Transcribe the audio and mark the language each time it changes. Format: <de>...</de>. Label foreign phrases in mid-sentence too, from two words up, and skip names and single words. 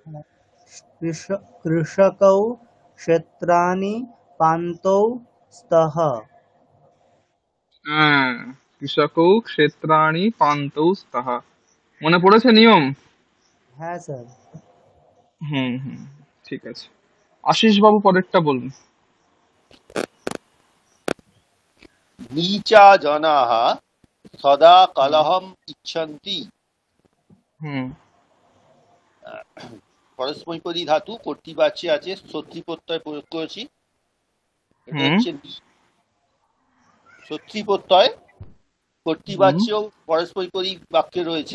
<sa>কৃষকৌ ক্ষেত্রাণি পান্তৌ স্তঃ। হ্যাঁ, কৃষকৌ ক্ষেত্রাণি পান্তৌ স্তঃ।</sa> <bn>মনে পড়েছে নিয়ম? হ্যাঁ স্যার। হুম হুম, ঠিক আছে। আশিস বাবু পরেরটা বলুন।</bn> <sa>नीचा जनाः सदा कलहम इच्छन्ति।</sa> <bn>হুম পরস্মৈপদী ধাতু কর্তৃবাচ্যে আছে, শত্রী প্রত্যয় প্রয়োগ করেছি। এটা হুম হচ্ছে শত্রী প্রত্যয়, হুম কর্তৃবাচ্য পরস্মৈপদী বাক্যে রয়েছে।</bn>